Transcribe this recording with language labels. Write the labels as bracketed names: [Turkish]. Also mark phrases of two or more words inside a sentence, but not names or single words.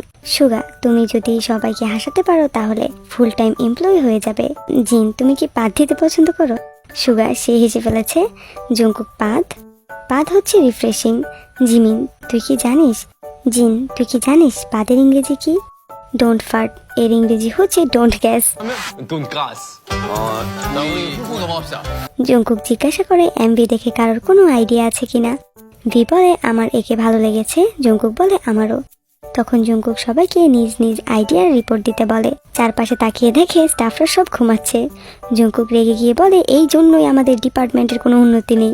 [Bangla] সুগা, তুমি যদি সবাইকে হাসাতে পারো তাহলে [English] full time employee [Bangla] হয়ে যাবে। জিন, তুমি কি পাদ দিতে পছন্দ করো? সুগা, সে হেসে ফেলেছে। জঙ্কুক, পাদ? পাদ হচ্ছে রিফ্রেশিং। জিমিন, তুই কি জানিস? জিন, তুই কি জানিস পাদের ইংরেজি কি? [English] don't fart, [Bangla] এর ইংরেজি হচ্ছে [English] don't gas. [Korean] 돈가스. 나 우리 후보 넘어갑시다. [Bangla] জঙ্কুক জিজ্ঞাসা করে এমভি দেখে কারোর কোনো আইডিয়া আছে কিনা। ভি বলে আমার একে ভালো লেগেছে। জঙ্কুক বলে আমারও। তখন জঙ্কুক সবাইকে নিজ নিজ আইডিয়ার রিপোর্ট দিতে বলে। চারপাশে তাকিয়ে দেখে স্টাফরা সব ঘুমাচ্ছে। জঙ্কুক রেগে গিয়ে বলে এই জন্যই আমাদের ডিপার্টমেন্টের কোনো উন্নতি নেই।